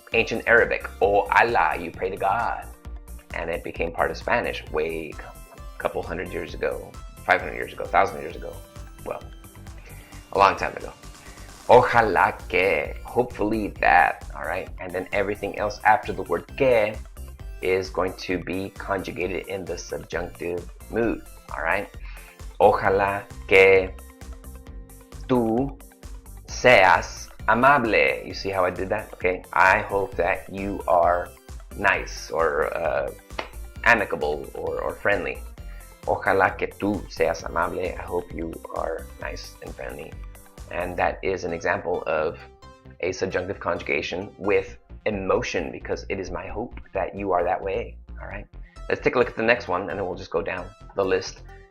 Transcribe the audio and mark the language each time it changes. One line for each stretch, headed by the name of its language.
English: Ancient Arabic, O Allah, you pray to God. And it became part of Spanish way a couple hundred years ago, 500 years ago, 1,000 years ago. Well, a long time ago.
Spanish: Ojalá que,
English: hopefully that, all right? And then everything else after the word que is going to be conjugated in the subjunctive mood, all right?
Spanish: Ojalá que tú seas amable.
English: You see how I did that? Okay, I hope that you are nice or amicable or friendly.
Spanish: Ojalá que tú seas amable.
English: I hope you are nice and friendly. And that is an example of a subjunctive conjugation with emotion, because it is my hope that you are that way. All right. Let's take a look at the next one, and then we'll just go down the list.